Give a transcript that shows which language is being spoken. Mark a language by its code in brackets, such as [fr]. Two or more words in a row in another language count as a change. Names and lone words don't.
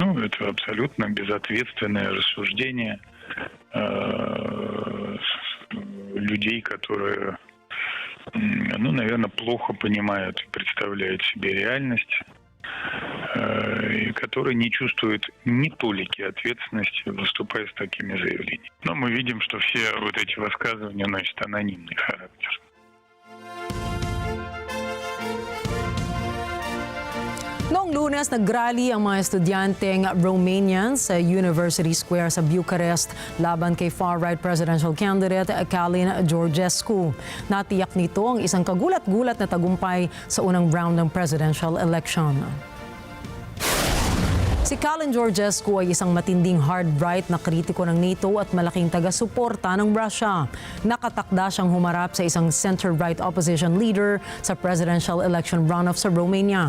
[ru] Ну, это абсолютно безответственное рассуждение людей, которые, ну, наверное, плохо понимают и представляют себе реальность, и которые не чувствуют ни толики ответственности, выступая с такими заявлениями. Но мы видим, что все вот эти высказывания носят анонимный характер. [tl] Noong Lunes, nagrally ang mga estudyanteng Romanian sa University Square sa Bucharest laban kay [en] far-right presidential candidate [tl] Calin Georgescu. Natiyak nito ang isang kagulat-gulat na tagumpay sa unang round ng [en] presidential election. [tl] Si Calin Georgescu ay isang matinding hard-right na kritiko ng NATO at malaking taga-suporta ng Russia. Nakatakda siyang humarap sa isang [en] center-right opposition leader [tl] sa [en] presidential election runoff [tl] sa Romania.